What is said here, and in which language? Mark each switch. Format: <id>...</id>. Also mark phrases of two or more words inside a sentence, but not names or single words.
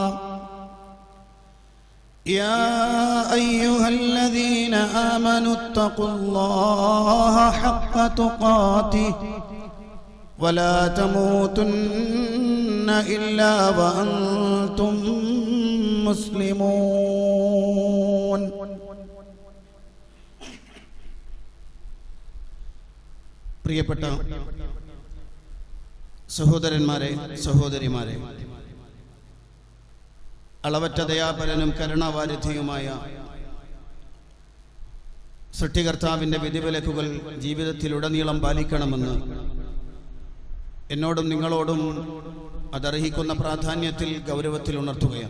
<ar>يا أيها الذين آمنوا اتقوا الله حق تقاته ولا تموتن إلا وأنتم مسلمون പ്രിയപ്പെട്ട</ar> <ml>സഹോദരന്മാരെ സഹോദരിമാരെ, അളവറ്റ ദയാപരനും കരുണാവാരിധിയുമായ സൃഷ്ടികർത്താവിൻ്റെ വിധിവിലക്കുകൾ ജീവിതത്തിലുടനീളം പാലിക്കണമെന്ന് എന്നോടും നിങ്ങളോടും അതർഹിക്കുന്ന പ്രാധാന്യത്തിൽ ഗൗരവത്തിൽ ഉണർത്തുകയാണ്.</ml>